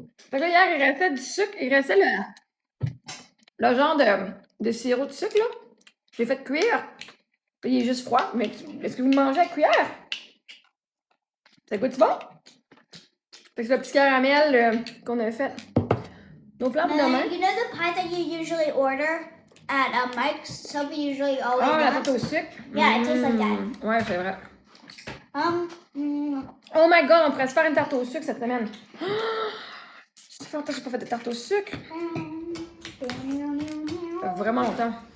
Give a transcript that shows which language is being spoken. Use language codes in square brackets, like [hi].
[fr] Fait que là, hier, il restait du sucre. Il restait le genre de sirop de sucre, là. Je l'ai fait cuire. Puis il est juste froid. Mais est-ce que vous le mangez à cuillère? Ça goûte bon? Fait que c'est le petit caramel qu'on a fait. Nos plans pour demain. [en] You know the pie that you usually order at Mike's? Sophie usually always [fr] Ah, la [en] does? [fr] pâte au sucre? [en] Yeah, it tastes like that. [fr] Ouais, c'est vrai. Mm. [en] Oh my god, [fr] on pourrait se faire une tarte au sucre cette semaine. Ça fait longtemps que j'ai pas fait de tarte au sucre. Ça fait vraiment longtemps.